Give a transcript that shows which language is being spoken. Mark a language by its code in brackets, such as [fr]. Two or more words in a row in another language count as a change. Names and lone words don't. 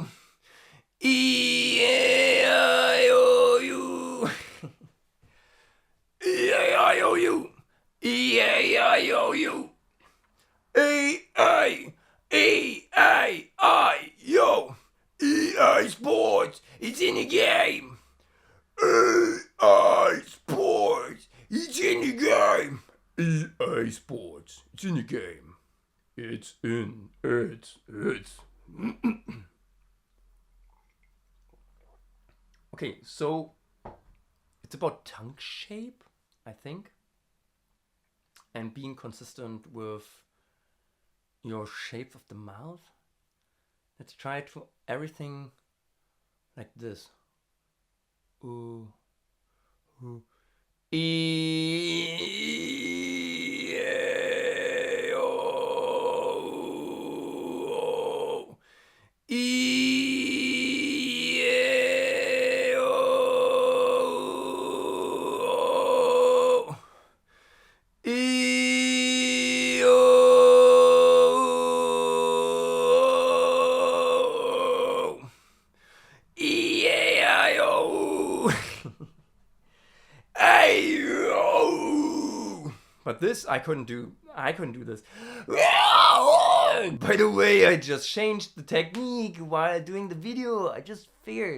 [en] E, I, O, U. E, I, O, U. E, I, O, U. A, I, yo. EA Sports, it's in the game. EA Sports, it's in the game. EA Sports, it's in the game. It's. Okay, so it's about tongue shape, I think, and being consistent with your shape of the mouth. Let's try it for everything like this. Ooh, ooh. E, A, O, E, A, O, E, O, E, A, I, O. But this I couldn't do. I couldn't do this. By the way, I just changed the technique while doing the video. I just figured.